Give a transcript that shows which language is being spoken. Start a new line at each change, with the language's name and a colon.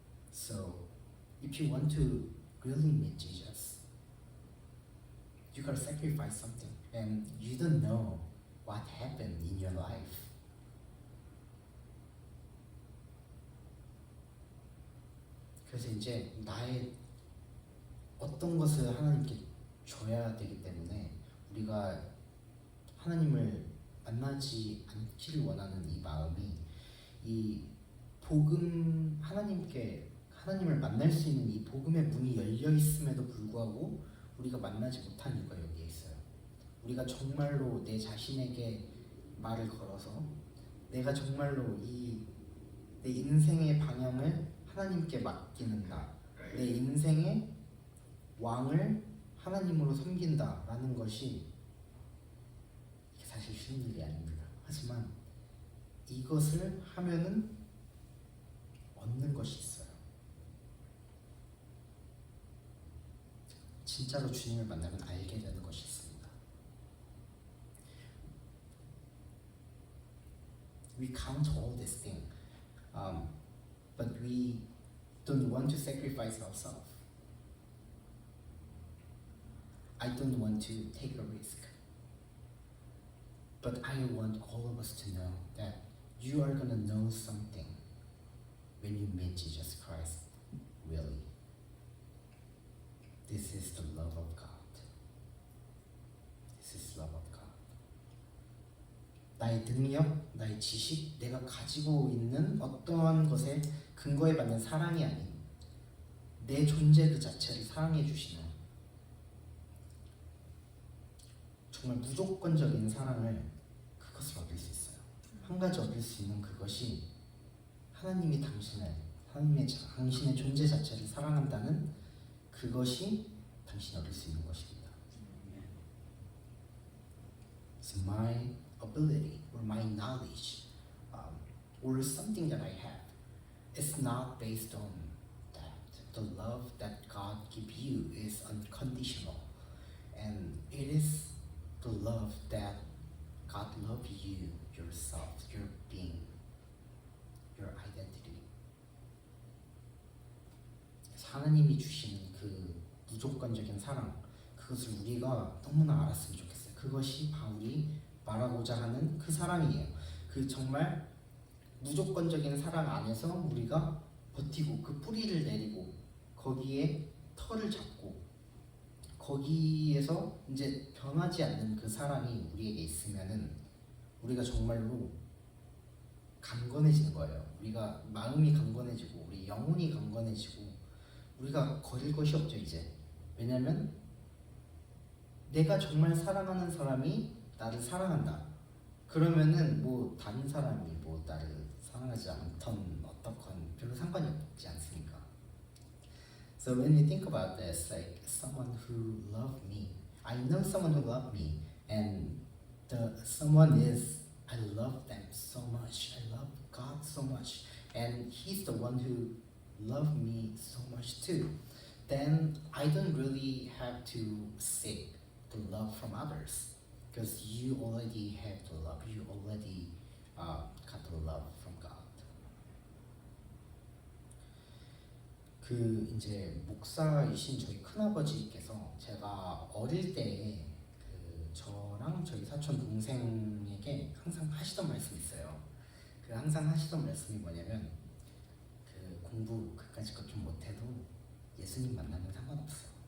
English: So if you want to really meet Jesus, you gotta sacrifice something, and you don't know what happened in your life.
Korean: 그래서 이제 나의 어떤 것을 하나님께 줘야 되기 때문에 우리가 하나님을 만나지 않기를 원하는 이 마음이, 이 복음, 하나님을 만날 수 있는 이 복음의 문이 열려 있음에도 불구하고 우리가 만나지 못한 이유가 여기에 있어요. 우리가 정말로 내 자신에게 말을 걸어서 내가 정말로 내 인생의 방향을 하나님께 맡기는다, 내 인생의 왕을 하나님으로 섬긴다라는 것이 이게 사실 쉬운 일이 아닙니다. 하지만 이것을 하면은 얻는 것이 있어요. 진짜로 주님을 만나면 알게 되는 것이 있습니다.
English: We count all this thing, but we don't want to sacrifice ourselves. I don't want to take a risk. But I want all of us to know that you are gonna know something when you meet Jesus Christ, really. This is the love of God. This is love of God.
Korean: 나의 능력, 나의 지식, 내가 가지고 있는 어떠한 것에 근거에 받는 사랑이 아닌 내 존재 그 자체를 사랑해 주시는 정말 무조건적인 사랑을, 그것을 얻을 수 있어요. 한 가지 얻을 수 있는 그것이 하나님이 당신의 존재 자체를 사랑한다는 그것이 당신이 얻을 수 있는 것입니다.
English: So my ability or my knowledge or something that I have is not based on that. The love that God gives you is unconditional, and it is the love that God loves you, yourself, your being, your identity.
Korean: 하나님이 주시는 그 무조건적인 사랑, 그것을 우리가 너무나 알았으면 좋겠어요. 그것이 바울이 말하고자 하는 그 사랑이에요. 그 정말 무조건적인 사랑 안에서 우리가 버티고 그 뿌리를 내리고 거기에 털을 잡고 거기에서 이제 변하지 않는 그 사랑이 우리에게 있으면은 우리가 정말로 강건해지는 거예요. 우리가 마음이 강건해지고 우리 영혼이 강건해지고 우리가 거릴 것이 없죠 이제. 왜냐면 내가 정말 사랑하는 사람이 나를 사랑한다. 그러면은 뭐 다른 사람이 뭐 나를 사랑하지 않던 어떻건 별로 상관이 없지 않습니까?
English: So when we think about this, like someone who loved me, I know someone who loved me, and the someone is, I love them so much. I love God so much, and He's the one who loved me so much too. Then I don't really have to seek the love from others, because you already have the love. You already got the love from God.
Korean: 그 이제 목사이신 저희 큰아버지께서 제가 어릴 때 그 저랑 저희 사촌 동생에게 항상 하시던 말씀이 있어요. 그 항상 하시던 말씀이 뭐냐면 그 공부 그까짓 것 좀 못해도 예수님 만나면 상관없어.